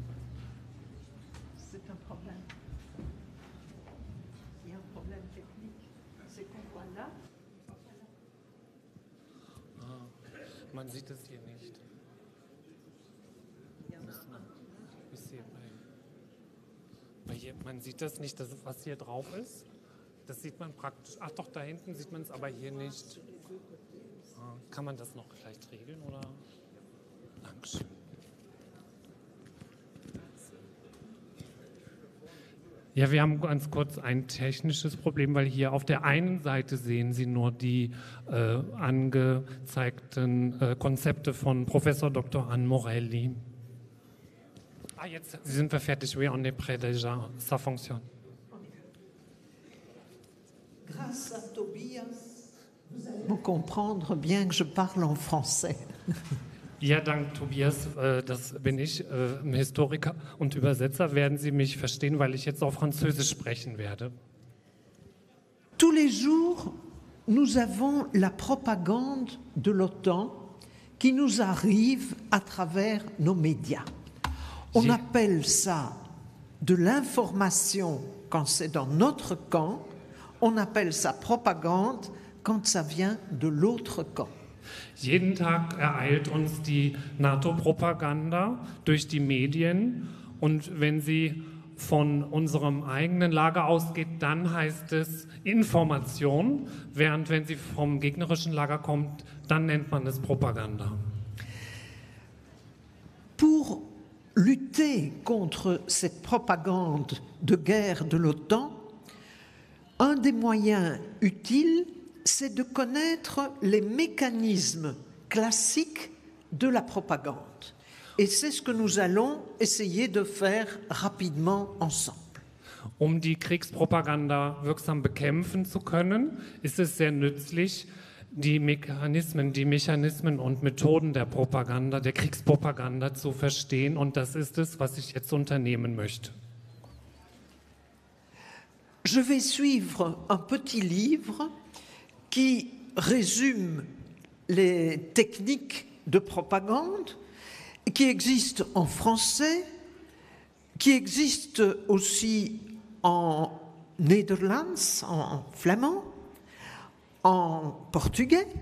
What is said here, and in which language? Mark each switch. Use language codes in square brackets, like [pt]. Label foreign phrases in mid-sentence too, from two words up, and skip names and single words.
[fr] C'est un problème. Il y a un problème technique. C'est qu'on voit là. [de] Man sieht es hier nicht. Man sieht das nicht, was hier drauf ist. Das sieht man praktisch. Ach doch, da hinten sieht man es aber hier nicht. Kann man das noch vielleicht regeln, oder? Dankeschön. Ja, wir haben ganz kurz ein technisches Problem, weil hier auf der einen Seite sehen Sie nur die angezeigten Konzepte von Professor Dr. Anne Morelli. Jetzt sind wir fertig. [fr] Oui, on est prêt déjà. Ça fonctionne. Grâce à Tobias, vous allez comprendre bien que je parle en français. [de] Ja, dank Tobias, das bin ich, Historiker und Übersetzer, werden Sie mich verstehen, weil ich jetzt auf Französisch sprechen werde. [fr] Tous les jours, nous avons la propagande de l'OTAN qui nous arrive à travers nos médias. On appelle ça de l'information quand c'est dans notre camp, on appelle ça propagande quand ça vient de l'autre camp. [de] Jeden Tag ereilt uns die NATO-Propaganda durch die Medien und wenn sie von unserem eigenen Lager ausgeht, dann heißt es Information, während wenn sie vom gegnerischen Lager kommt, dann nennt man es Propaganda. [fr] Pour lutter contre cette propagande de guerre de l'OTAN, un des moyens utiles, c'est de connaître les mécanismes classiques de la propagande. Et c'est ce que nous allons essayer de faire rapidement ensemble. [de] Um die Kriegspropaganda wirksam bekämpfen zu können, ist es sehr nützlich, die Mechanismen und Methoden der Propaganda, der Kriegspropaganda zu verstehen. Und das ist es, was ich jetzt unternehmen möchte. [fr] Je vais suivre un petit livre qui résume les techniques de propagande, qui existe en français, qui existe aussi en Nederlands, en flamand, en portugais,